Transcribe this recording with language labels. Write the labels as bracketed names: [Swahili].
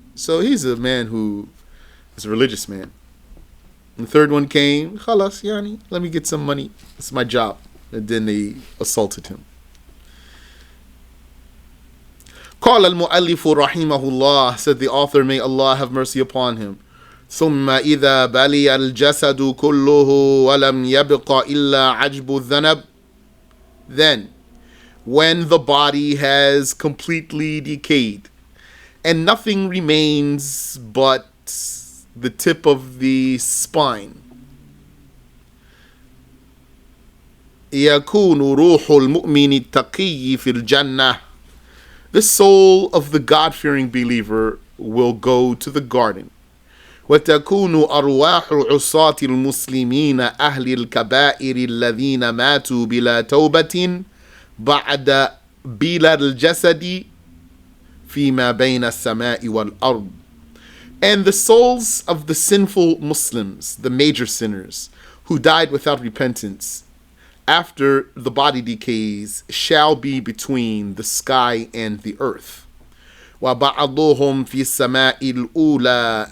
[English] So he's a man who is a religious man. And the third one came. Khalas, yani, let me get some money. It's my job. And then they assaulted him. [Arabic] قال المؤلف رحمه الله. [English] Said the author, may Allah have mercy upon him. [Arabic] ثم إذا بلي الجسد كله ولم يبق إلا عجب الذنب. [English] Then, when the body has completely decayed and nothing remains but the tip of the spine, [Arabic] يكون روح المؤمن التقي في الجنة. [English] The soul of the God-fearing believer will go to the garden. [Arabic] وتكون أرواح عصاة المسلمين أهل الكبائر الذين ماتوا بلا توبة بعد بلا الجسد فيما بين السماء والأرض. [English] And the souls of the sinful Muslims, the major sinners, who died without repentance, after the body decays, shall be between the sky and the earth. [Arabic] وَبَعَضُهُمْ فِي السَّمَاءِ الْأُولَى.